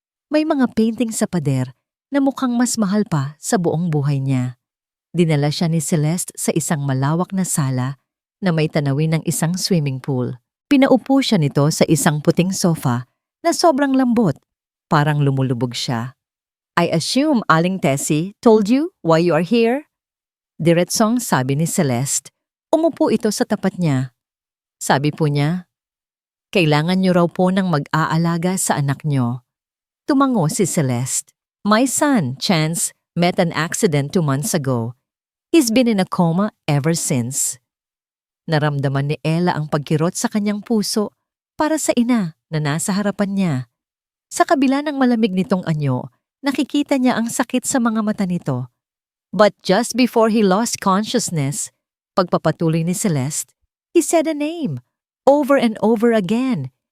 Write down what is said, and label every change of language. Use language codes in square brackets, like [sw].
[tl] May mga painting sa pader na mukhang mas mahal pa sa buong buhay niya. Dinala siya ni Celeste sa isang malawak na sala na may tanawin ng isang swimming pool. Pinaupo siya nito sa isang puting sofa na sobrang lambot. Parang lumulubog siya. [en] I assume Aling Tessie told you why you are here? [tl] Diretsong sabi ni Celeste. Umupo ito sa tapat niya. Sabi po niya, kailangan niyo raw po ng mag-aalaga sa anak niyo. Tumango si Celeste. [en] My son, Chance, met an accident 2 months ago. He's been in a coma ever since. [tl] Naramdaman ni Ella ang pagkirot sa kanyang puso para sa ina na nasa harapan niya. Sa kabila ng malamig nitong anyo, nakikita niya ang sakit sa mga mata nito. [en] But just before he lost consciousness, [tl] pagpapatuloy ni Celeste, [en] he said a name, over and over again.